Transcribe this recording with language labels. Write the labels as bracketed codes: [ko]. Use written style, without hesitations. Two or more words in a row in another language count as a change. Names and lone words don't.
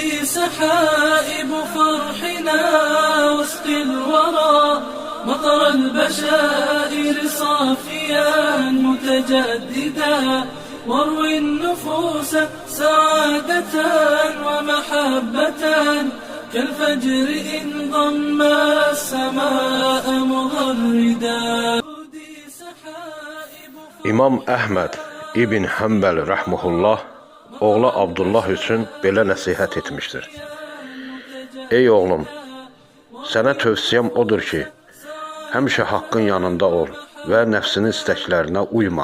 [ar] سحائب فرحنا وسط الورى مطر البشائر صافيا متجددا واروي النفوس سعادة ومحبة كالفجر إن ضم السماء مغردا. [az] İmam Əhməd İbn Həmbəl rəhməhullah oğlu Abdullah üçün belə nəsihət etmişdir. Ey oğlum, sənə tövsiyəm odur ki, həmişə haqqın yanında ol və nəfsinin istəklərinə uyma.